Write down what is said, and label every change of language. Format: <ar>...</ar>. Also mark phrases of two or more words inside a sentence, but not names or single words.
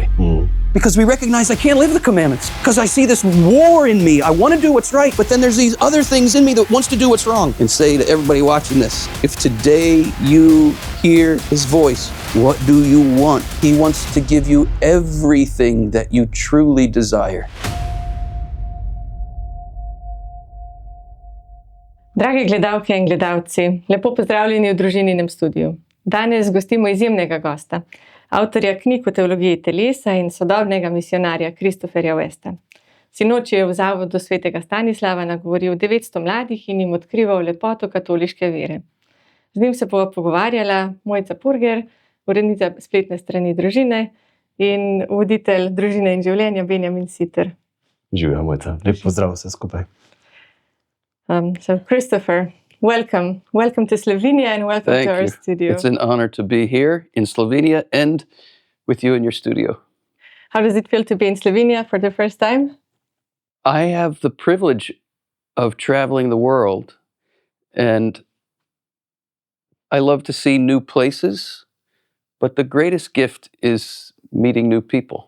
<en>Because we recognize I can't live the commandments, because I see this war in me. I want to do what's right, but then there's these other things in me that wants to do what's wrong. And say to everybody watching this, if today you hear his voice, what do you want? He wants to give you everything that you truly desire.</en> <sl>Drage gledalke in gledalci, lepo pozdravljeni v družininem studiu. Danes gostimo izjemnega gosta, avtorja knjig o teologiji telesa in sodobnega misijonarja Christopherja Westa. Sinoči je v Zavodu svetega Stanislava nagovoril 900 mladih in jim odkrival lepoto katoliške vere. Z njim se bova pogovarjala Mojca Purger, urednica spletne strani družine in voditelj družine in življenja Benjamin Siter. Živjo, Mojca. Lep pozdrav vse skupaj.</sl> <en>So Christopher, welcome. Welcome to Slovenia and welcome Thank to our you. studio. It's an honor to be here in Slovenia and with you in your studio. How does it feel to be in Slovenia for the first time? I have the privilege of traveling the world, and I love to see new places, but the greatest gift is meeting new people.</en>